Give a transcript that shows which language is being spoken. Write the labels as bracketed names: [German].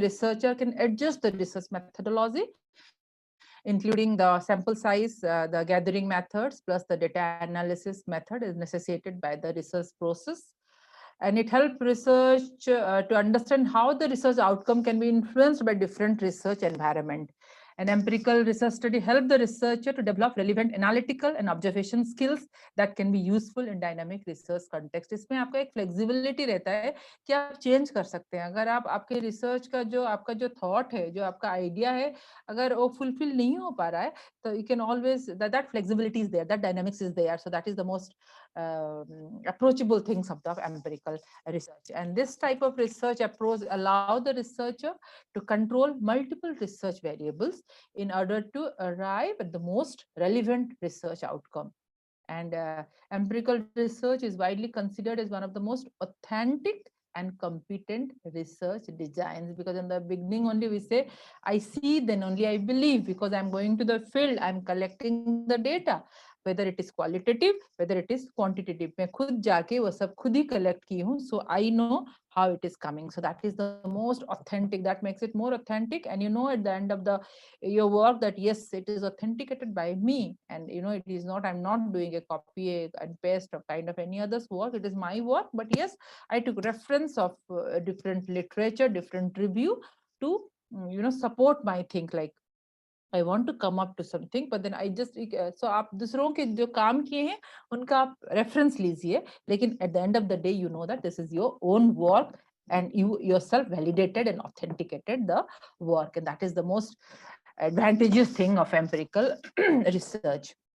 [English] The researcher can adjust the research methodology, including the sample size, the gathering methods, plus the data analysis method is necessitated by the research process. And it helps research to understand how the research outcome can be influenced by different research environment. An empirical research study helps the researcher to develop relevant analytical and observation skills that can be useful in dynamic research context. [Hindi] इसमें आपका एक flexibility रहता है कि आप change कर सकते हैं. अगर आप आपके research का जो आपका जो thought है, जो आपका idea है, अगर वो fulfill नहीं हो पा रहा है, तो you can always that flexibility is there, that dynamics is there. [English] So that is the most approachable things of the empirical research. And this type of research approach allow the researcher to control multiple research variables in order to arrive at the most relevant research outcome. And empirical research is widely considered as one of the most authentic and competent research designs, because in the beginning only we say, I see, then only I believe, because I'm going to the field, I'm collecting the data, whether it is qualitative, whether it is quantitative. [Hindi] मैं खुद जाके वो सब खुद ही collect की हूँ, so I know how it is coming. [English] So that is the most authentic, that makes it more authentic. And you know at the end of your work that yes, it is authenticated by me, and you know it is not, I'm not doing a copy and paste of kind of any other's work, it is my work. But yes, I took reference of different literature, different review to support my think, like I want to come up to something, but then I just so आप दूसरों के जो काम किए हैं उनका आप reference लीजिए, लेकिन at the end of the day you know that this is your own work and you yourself validated and authenticated the work, and that is the most advantageous thing of empirical research.